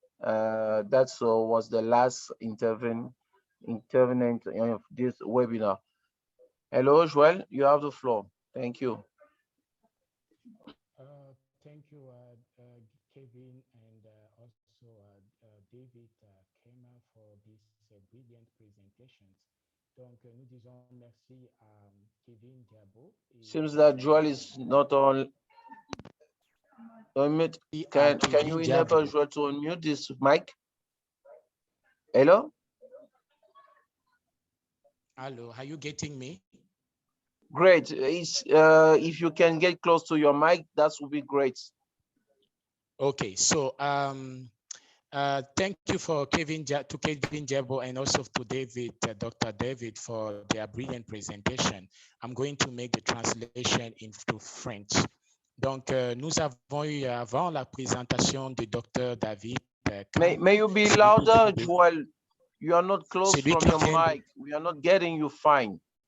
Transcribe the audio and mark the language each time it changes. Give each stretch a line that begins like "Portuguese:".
English: That was the last intervenant of this webinar. Hello, Joel, you have the floor. Thank you. Thank you, Kevin, and also David Kemen for this brilliant presentations.
French: Donc, nous disons merci à Kevin Jabo.
English: Seems that Joel is not on unmute. Can you enable Joel to unmute this mic? Hello? Hello, are you getting me? Great. If you can get close to your mic, that would be great. Okay, so thank you for Kevin Jabo and also to David, Dr. David, for their brilliant presentation. I'm going to make the translation into French.
French: Donc, nous avons eu avant la présentation de Dr. David.
English: May you be louder, Joel? You are not close from your mic. We are not getting you fine.